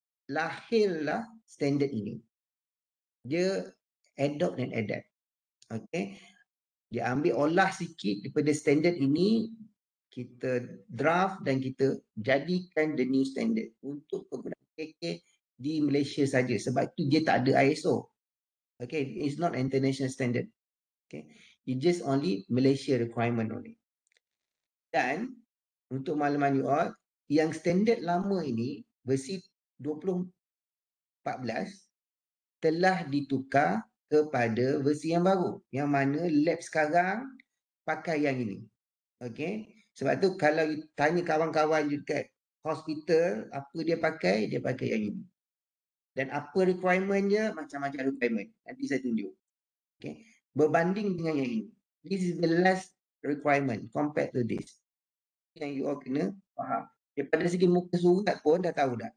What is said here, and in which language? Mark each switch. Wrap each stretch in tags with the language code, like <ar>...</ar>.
<ms>Lahirlah standard ini. Dia adopt dan adapt. Okay. Dia ambil olah sikit daripada standard ini, kita draft dan kita jadikan</ms> <en>the new standard</en> <ms>untuk penggunaan KK di Malaysia saja. Sebab itu dia tak ada ISO.</ms> <en>Okay, it's not international standard. Okay, it just only Malaysia requirement only.</en> <ms>Dan untuk makluman you all, yang standard lama ini versi 2014 telah ditukar kepada versi yang baru, yang mana lab sekarang pakai yang ini. Okay. Sebab tu kalau tanya kawan-kawan dekat hospital, apa dia pakai yang ini. Dan apa requirement dia, macam-macam requirement. Nanti saya tunjuk. Okay. Berbanding dengan yang ini.</ms> <en>This is the last requirement compared to this.</en> <ms>Yang you all kena faham. Daripada segi muka surat pun dah tahu dah.</ms>